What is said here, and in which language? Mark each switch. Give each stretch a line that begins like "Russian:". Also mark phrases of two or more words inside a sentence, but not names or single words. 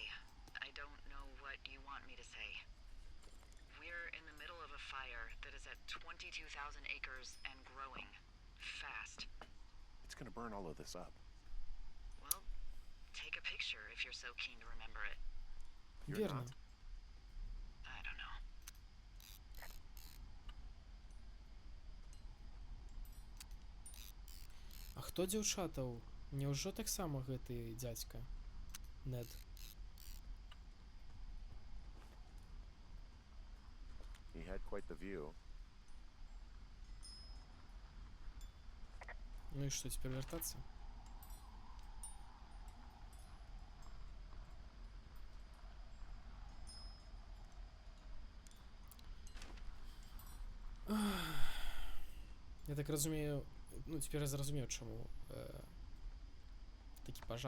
English: I don't know what you want me to say. We're in the middle of a fire that is at 22,000 acres and growing. Fast. It's gonna burn all of this up. Well, take a picture if you're so keen to remember it. You're
Russian: Верно.
English: not. I don't know.
Belarusian: А хто дзяўчатаў? Няўжо таксама гэты дзядзька? Нед.
English: He had quite the view.
Belarusian: Ну і што, цяпер вяртацца? Я так разумею, ну цяпер я зразумеў, чаму такі пажар.